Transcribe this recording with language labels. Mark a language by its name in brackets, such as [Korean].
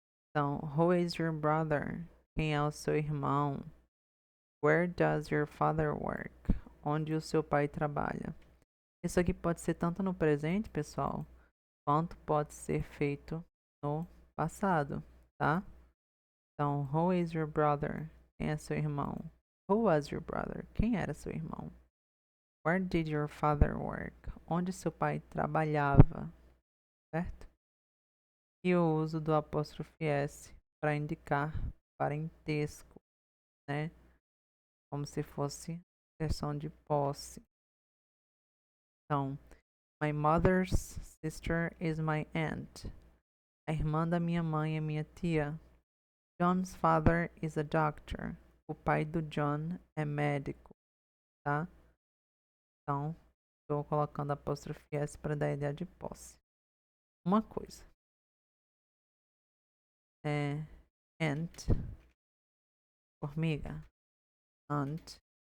[Portuguese] Então, [English] who is your brother? [Portuguese] Quem é o seu irmão? [English] Where does your father work? [Portuguese] Onde o seu pai trabalha? Isso aqui pode ser tanto no presente, pessoal, quanto pode ser feito no passado, tá? Então, [English] who is your brother? [Portuguese] Quem é seu irmão? [English] Who was your brother? [Portuguese] Quem era seu irmão? [English] Where did your father work? [Portuguese] Onde seu pai trabalhava, certo? E o uso do apóstrofe S para indicar parentesco, né? Como se fosse questão de posse. [English] Então, my mother's sister is my aunt. [Portuguese] A irmã da minha mãe é minha tia. [English] John's father is a doctor. [Portuguese] O pai do John é médico, tá? Então, estou colocando apóstrofe S para dar a ideia de posse. Uma coisa. Ant, formiga. Ant.